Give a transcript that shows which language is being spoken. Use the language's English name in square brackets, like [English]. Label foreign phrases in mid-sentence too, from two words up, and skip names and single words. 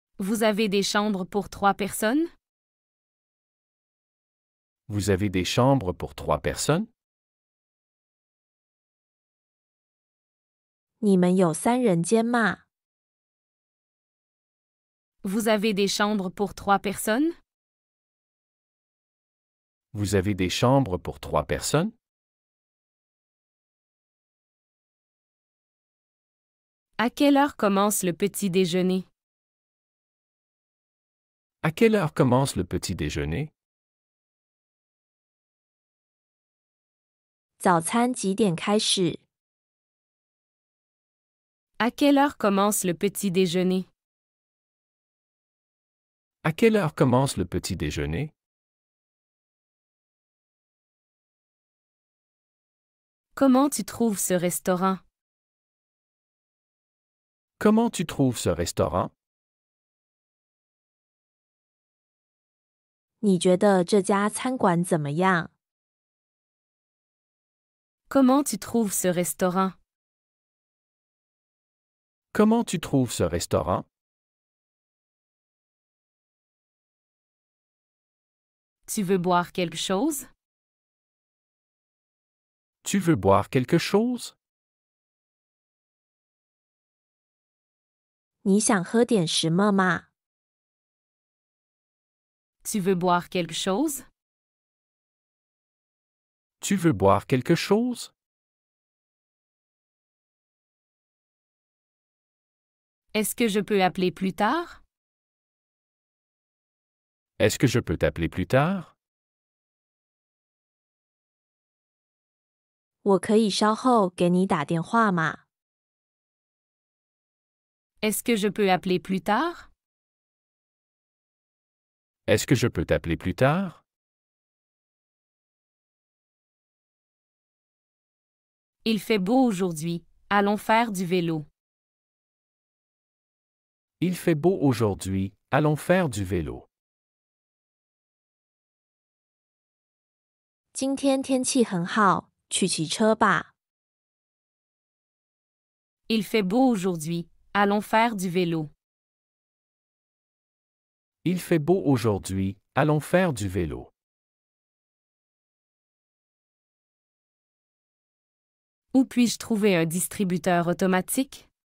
[French] Vous avez des chambres pour 3 personnes? Vous avez des chambres pour 3 personnes? [Chinese] 你们有3人间吗？ [French] Vous avez des chambres pour 3 personnes? Vous avez des chambres pour 3 personnes? À quelle heure commence le petit déjeuner? À quelle heure commence le petit déjeuner? [Chinese] 早餐几点开始？ [French] À quelle heure commence le petit déjeuner? À quelle heure commence le petit déjeuner? Comment tu trouves ce restaurant? Comment tu trouves ce restaurant? [Chinese] 你觉得这家餐馆怎么样？ [French] Comment tu trouves ce restaurant? Comment tu trouves ce restaurant? Tu veux boire quelque chose? Tu veux boire quelque chose? [Chinese] 你想喝点什么吗？ [French] Tu veux boire quelque chose? Tu veux boire quelque chose? Est-ce que je peux appeler plus tard? Est-ce que je peux t'appeler plus tard? [Chinese] 我可以稍后给你打电话吗？ [French] Est-ce que je peux appeler plus tard? Est-ce que je peux t'appeler plus tard? Il fait beau aujourd'hui. Allons faire du vélo. Il fait beau aujourd'hui, allons faire du vélo. [Chinese] 今天天气很好，去骑车吧。 [French] Il fait beau aujourd'hui. Allons faire du vélo. Il fait beau aujourd'hui, allons faire du vélo. Où puis-je trouver un distributeur automatique?